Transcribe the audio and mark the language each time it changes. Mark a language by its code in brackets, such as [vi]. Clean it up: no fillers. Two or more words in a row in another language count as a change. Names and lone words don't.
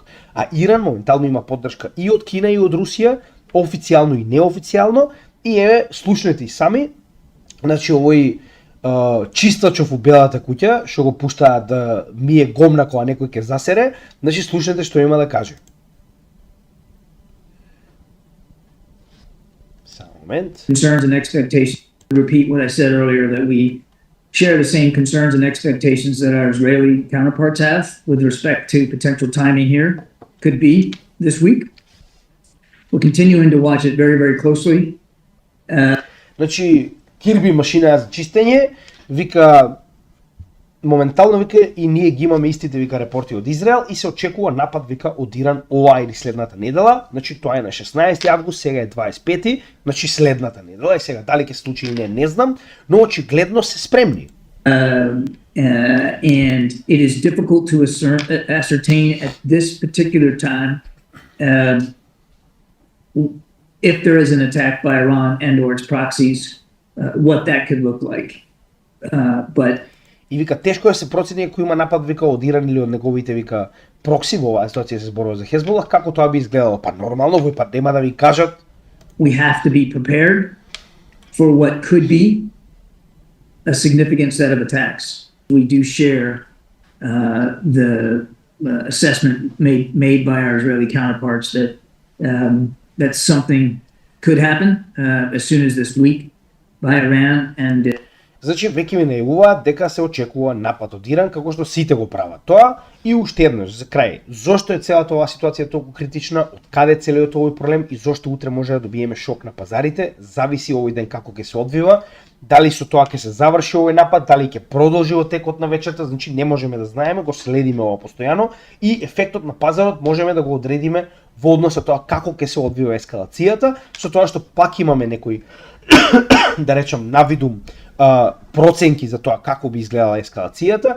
[mk] А Иран моментално има поддршка и од Кина и од Русија, официјално и неофицијално, и еве слушнете и сами, значи овој чистачов у белата куќа, што го пуштаат да мие гомна кога некој ќе засере, значи слушнете што има да каже. Само момент. [en] Concerns and expectations. Repeat what I said earlier, that we share the same concerns and expectations that our Israeli counterparts have with respect to potential timing here. Could be this week. We're continuing to watch it very, very closely. [mk] Значи, Кирби машина за чистење, вика, моментално вика и ние ги имаме истите вика репорти од Израел и се очекува напад вика од Иран оваа или следната недела, значи тоа е на 16 август, сега е 25, значи следната недела и сега дали ќе се случи или не знам, но очигледно се спремни. [en] And it is difficult to ascertain at this particular time if there is an attack by Iran and or its proxies, what that could look like. But [mk] И вика тешко е се процени ако има напад вика од Иран или од неговите вика прокси во оваа ситуација се зборува за Хезболах, како тоа би изгледало? Па нормално во пат нема да ви кажат. [en] We have to be prepared for what could be a significant set of attacks. We do share the assessment made by our Israeli counterparts that that something could happen as soon as this week by Iran and [mk] Значи веќе ми најавуваат дека се очекува напад од Иран како што сите го прават тоа и уште еднаш за крај. Зошто е целата оваа ситуација толку критична? Од каде е целиот овој проблем и зошто утре може да добиеме шок на пазарите? Зависи овој ден како ќе се одвива. Дали со тоа ќе се заврши овој напад, дали ќе продолжи во текот на вечерта, значи не можеме да знаеме, го следиме ова постојано и ефектот на пазарот можеме да го одредиме во однос на тоа како ќе се одвива ескалацијата, со тоа што пак имаме некој да речам навидум проценки за тоа како би изгледала ескалацијата.